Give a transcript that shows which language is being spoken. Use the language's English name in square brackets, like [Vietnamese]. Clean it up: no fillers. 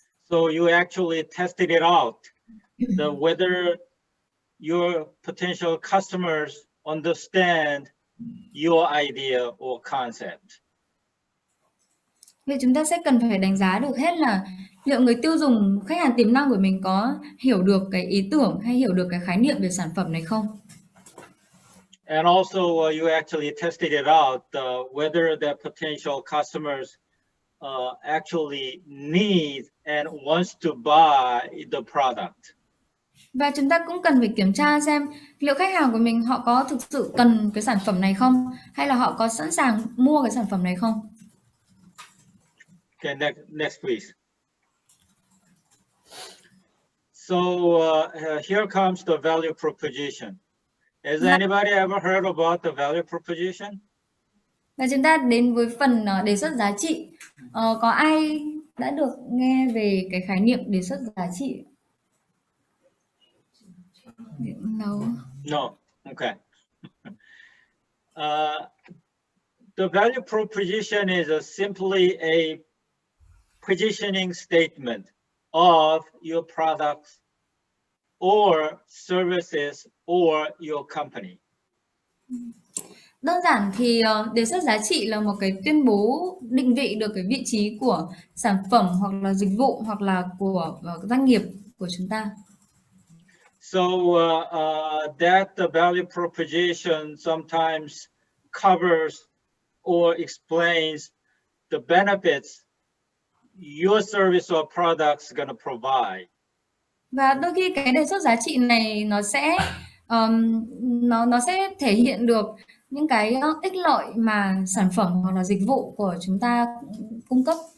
[English] So you actually tested it out, whether your potential customers understand your idea or concept. [Vietnamese] Vậy chúng ta sẽ cần phải đánh giá được hết là liệu người tiêu dùng, khách hàng tiềm năng của mình có hiểu được cái ý tưởng hay hiểu được cái khái niệm về sản phẩm này không. [English] And also you actually tested it out, whether the potential customers actually need and wants to buy the product. [Vietnamese] Và chúng ta cũng cần phải kiểm tra xem liệu khách hàng của mình họ có thực sự cần cái sản phẩm này không, hay là họ có sẵn sàng mua cái sản phẩm này không. [English] Okay, next please. So here comes the value proposition. Has anybody ever heard about the value proposition? [Vietnamese] Và chúng ta đến với phần đề xuất giá trị. Có ai đã được nghe về cái khái niệm đề xuất giá trị? [English] No. Okay. The value proposition is simply a positioning statement of your products or services or your company. [Vietnamese] Đơn giản thì đề xuất giá trị là một cái tuyên bố định vị được cái vị trí của sản phẩm hoặc là dịch vụ hoặc là của doanh nghiệp của chúng ta. [English] So that the value proposition sometimes covers or explains the benefits your service or products going to provide. [Vietnamese] Và đôi khi cái đề xuất giá trị này nó sẽ thể hiện được những cái ích lợi mà sản phẩm hoặc là dịch vụ của chúng ta cung cấp.